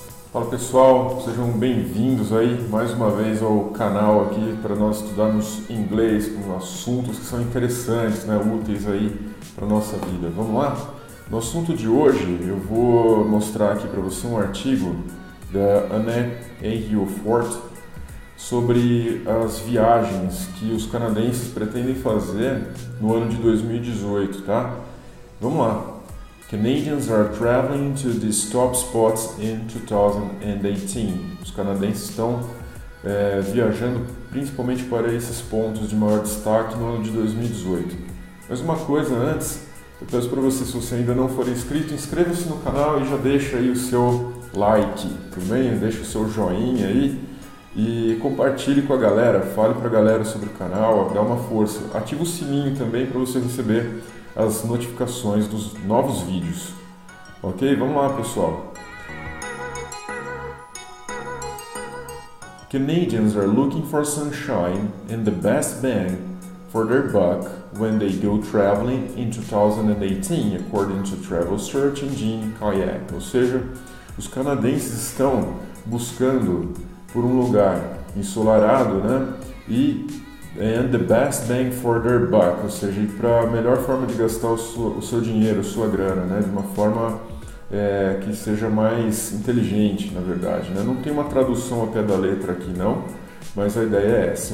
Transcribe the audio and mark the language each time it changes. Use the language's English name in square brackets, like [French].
[Portuguese] Fala pessoal, sejam bem-vindos aí mais uma vez ao canal aqui para nós estudarmos inglês com assuntos que são interessantes, né, úteis aí para a nossa vida. Vamos lá? No assunto de hoje eu vou mostrar aqui para você um artigo da Annette Fort sobre as viagens que os canadenses pretendem fazer no ano de 2018, tá? Vamos lá. [English] Canadians are traveling to these top spots in 2018. [Portuguese] Os canadenses estão viajando principalmente para esses pontos de maior destaque no ano de 2018. Mas uma coisa antes, eu peço para você, se você ainda não for inscrito, inscreva-se no canal e já deixa aí o seu like, tudo bem? Deixa o seu joinha aí e compartilhe com a galera, fale para a galera sobre o canal, dá uma força. Ativa o sininho também para você receber as notificações dos novos vídeos. Ok? Vamos lá, pessoal. [English] Canadians are looking for sunshine and the best bang for their buck when they go traveling in 2018, according to travel search engine Kayak. [Portuguese] Ou seja, os canadenses estão buscando por um lugar ensolarado, né? [English] And the best bang for their buck, [Portuguese] ou seja, para a melhor forma de gastar o seu dinheiro, a sua grana, né? De uma forma que seja mais inteligente, na verdade, né? Não tem uma tradução ao pé da letra aqui, não, mas a ideia é essa.